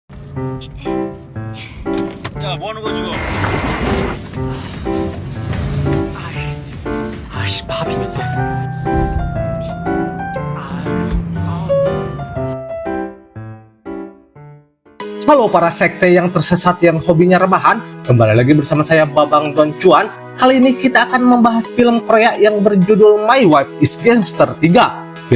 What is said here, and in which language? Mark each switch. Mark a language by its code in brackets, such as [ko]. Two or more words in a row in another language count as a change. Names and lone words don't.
[ko] 야, 뭐 하는 거야 지금? 아이씨, 밥인데. [id] Halo para sekte yang tersesat yang hobinya rebahan, kembali lagi bersama saya Babang Don Cuan. Kali ini kita akan membahas film Korea yang berjudul My Wife is Gangster 3.